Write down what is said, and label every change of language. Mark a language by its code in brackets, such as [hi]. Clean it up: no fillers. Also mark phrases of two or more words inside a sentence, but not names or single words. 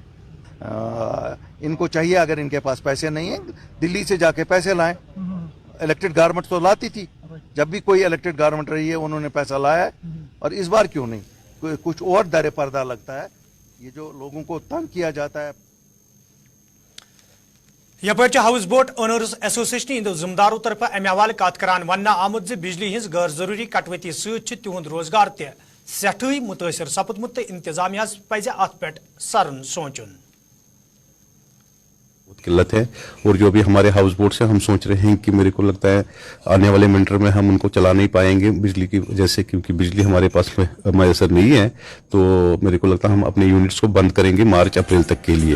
[ur] ان کو چاہیے اگر ان کے پاس پیسے نہیں ہیں دلی سے جا کے پیسے لائیں. [en] elected government [ur] تو لاتی تھی, جب بھی کوئی [en] elected government [ur] رہی ہے انہوں نے پیسہ لایا ہے, اور اس بار کیوں نہیں؟ کچھ اور در پردہ لگتا ہے, یہ جو لوگوں کو تنگ کیا جاتا ہے. [ks] یپٲرۍ چھِ ہاؤس بوٹ اونرز ایسوسیشن ہٕنٛدیو ذمہٕ دارو طرفہٕ امہِ حوالہٕ کتھ کران وننہٕ آمُت زِ بجلی ہٕنٛز غٲر ضروٗری کٹوتی سۭتۍ چھُ تِہُنٛد روزگار تہِ سٮ۪ٹھٕے مُتٲثر سپُدمُت تہٕ انتظامیہس پزِ اتھ پٮ۪ٹھ سرن سونچُن. [ur] بہت قلت ہے, اور جو بھی ہمارے ہاؤس بوٹ سے ہم سوچ رہے ہیں کہ میرے کو لگتا ہے آنے والے ونٹر میں ہم ان کو چلا نہیں پائیں گے بجلی کی وجہ سے, کیونکہ بجلی ہمارے پاس میسر نہیں ہے. تو میرے کو لگتا ہے ہم اپنے یونٹس کو بند کریں گے مارچ اپریل تک کے لیے.